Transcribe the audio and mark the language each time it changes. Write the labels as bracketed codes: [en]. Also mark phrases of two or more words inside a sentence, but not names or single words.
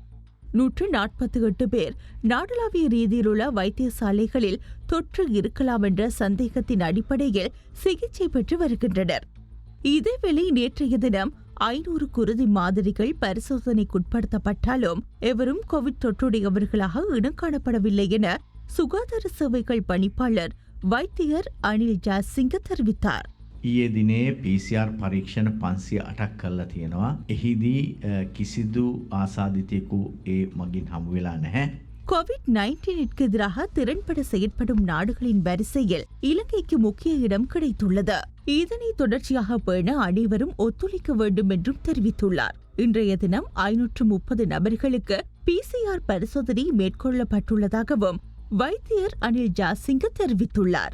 [ta] 148 பேர் நாடளாவிய ரீதியிலுள்ள வைத்தியசாலைகளில் தொற்று இருக்கலாம் என்ற சந்தேகத்தின் அடிப்படையில் சிகிச்சை பெற்று வருகின்றனர். இதேவேளை நேற்றைய தினம் 500 குருதி மாதிரிகள் பரிசோதனைக்குட்படுத்தப்பட்டாலும் எவரும் கோவிட் தொற்றுடையவர்களாக இனங்காணப்படவில்லை என சுகாதார சேவைகள் பணிப்பாளர் வைத்தியர் அனில் ஜாசிங்க தெரிவித்தார். [si] ඊයේ දිනේ PCR පරීක්ෂණ 508ක් කරලා තියෙනවා. එහිදී කිසිදු ආසාදිතයෙකු ඒ මගින් හමු වෙලා නැහැ. [ta] கோவிட்-19ற்கு எதிராக திறன்பட செயற்படும் நாடுகளின் வரிசையில் இலங்கைக்கு முக்கிய இடம் கிடைத்துள்ளது. இதனை தொடர்ச்சியாக பேண அனைவரும் ஒத்துழைக்க வேண்டும் என்றும் தெரிவித்துள்ளார். இன்றைய தினம் 530 நபர்களுக்கு PCR பரிசோதனை மேற்கொள்ளப்பட்டுள்ளதாகவும் வைத்தியர் அனில் ஜாசிங்க தெரிவித்துள்ளார்.